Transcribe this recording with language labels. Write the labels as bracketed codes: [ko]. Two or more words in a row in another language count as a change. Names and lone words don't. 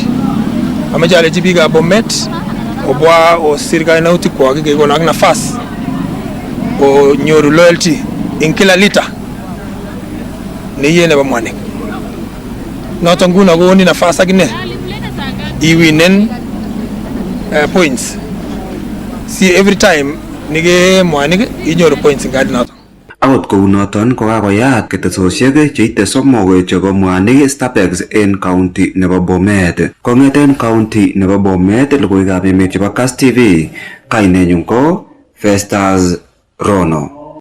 [kln] Ameche alechi biikab Bomet obwa osir kainautik kwak kekon ak nafas onyoru loyalty en kila lita neiye nebo mwanik. Noton nguno kokoni nafas akine iwinen points. [en] See every time [kln] nige mwanik inyoru points en kadi noton. Akot kou noton ko kakoyat ketesosiek cheite somok chebo mwanik Starbex en county nebo Bomet. Kong'eten county nebo Bomet, logoiwekab emet chebo Kass TV, kainenyun ko Festus Rono.